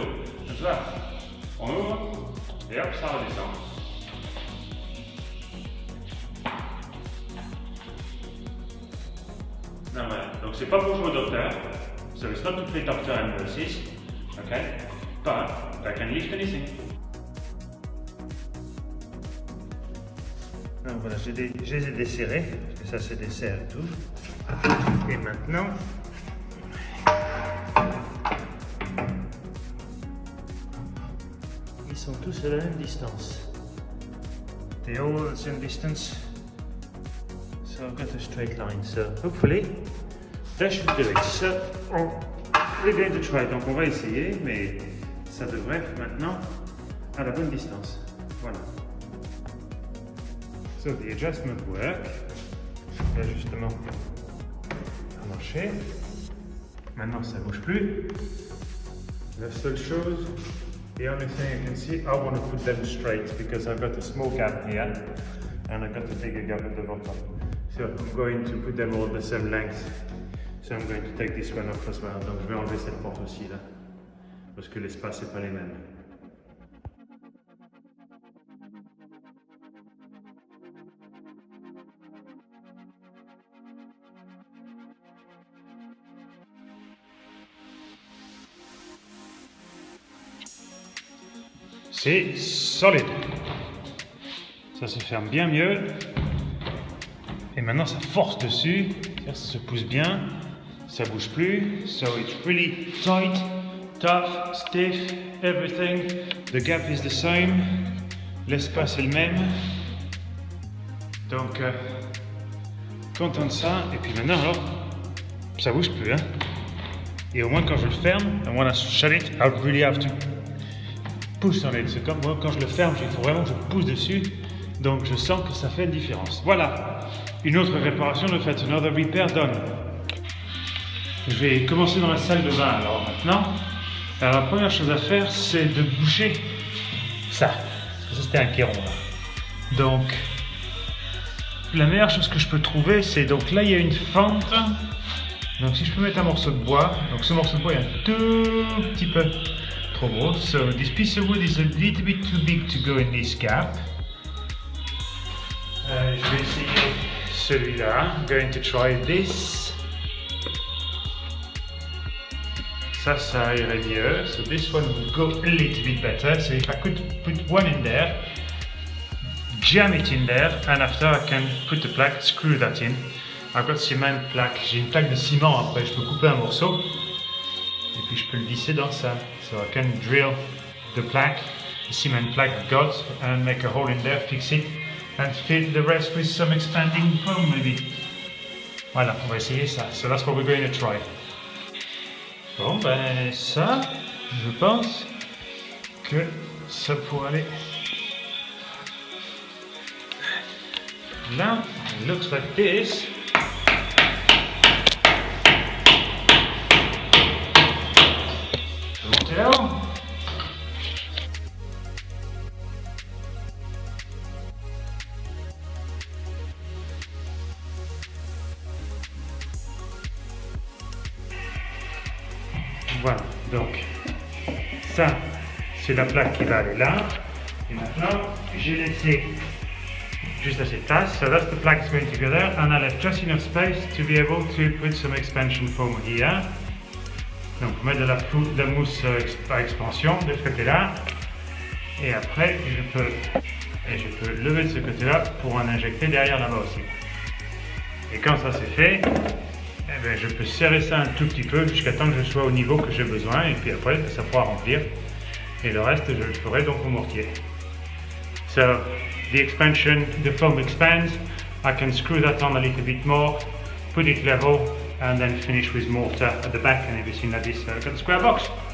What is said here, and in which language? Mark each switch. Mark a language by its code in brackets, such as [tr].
[fr] Donc là, on ouvre et hop, ça redescend. Non, voilà. Donc c'est pas pour jouer au docteur. [en] So it's not to play doctor and nurses. Okay? But I can lift anything. [fr] Donc voilà, je les ai desserrés, parce que ça se dessert et tout. Et maintenant, ils sont tous à la même distance. [en] They're all at the same distance. So I've got a straight line. So hopefully, that should do it. So we're going to try. [fr] Donc on va essayer, mais ça devrait être maintenant à la bonne distance. Voilà. [en] So the adjustment work. [fr] L'ajustement a marché. Maintenant ça ne bouge plus. La seule chose, [en] the only thing I can see, I want to put them straight because I've got a small gap here and I've got a bigger gap at the bottom. So I'm going to put them all the same length. So I'm going to take this one off as well. [fr] Donc je vais enlever cette porte aussi là parce que l'espace n'est pas les mêmes. C'est solide. Ça se ferme bien mieux. Et maintenant ça force dessus. Ça se pousse bien. Ça bouge plus. [en] So it's really tight, tough, stiff, everything. The gap is the same. [fr] L'espace est le même. Donc content de ça. Et puis maintenant alors, ça bouge plus. Hein. Et au moins quand je le ferme, [en] and when I shut it, I really have to push on it. [fr] C'est comme moi, quand je le ferme, il faut vraiment que je pousse dessus. Donc je sens que ça fait une différence. Voilà, une autre réparation de fait, [en] another repair done. [fr] Je vais commencer dans la salle de bain alors maintenant. Alors la première chose à faire, c'est de boucher ça. Ça c'était un kéron là. Donc la meilleure chose que je peux trouver, c'est donc là il y a une fente. Donc si je peux mettre un morceau de bois, donc ce morceau de bois est un tout petit peu trop gros. [en] So this piece of wood is a little bit too big to go in this gap. [fr] Je vais essayer celui-là. [en] I'm going to try this. [fr] Ça irait mieux. [en] So this one would go a little bit better. So if I could put one in there, jam it in there, and after I can put the plaque, screw that in. I've got cement plaque. [fr] J'ai une plaque de ciment après. Je peux couper un morceau et puis je peux le visser dans ça. [en] So I can drill the plaque, the cement plaque I've got, and make a hole in there, fix it, and fill the rest with some expanding foam maybe. [fr] Voilà, on va essayer ça. [en] So that's what we're going to try. [fr] Bon ben ça, je pense que ça pourrait aller. [en] Là, it looks like this. [fr] Voilà, donc ça c'est la plaque qui va aller là. Et maintenant j'ai laissé juste assez de place. [en] So that's the plaque going to go there, and I left just enough space to be able to put some expansion foam here. [fr] Donc mettre de la mousse à expansion de ce côté-là. Et après je peux lever de ce côté-là pour en injecter derrière là-bas aussi. Et quand ça c'est fait, eh bien, je peux serrer ça un tout petit peu jusqu'à temps que je sois au niveau que j'ai besoin, et puis après ça pourra remplir. Et le reste je le ferai donc au mortier. [en] So the expansion, the foam expands. I can screw that on a little bit more, put it level, and then finish with mortar at the back and everything like this. So I've got the square box.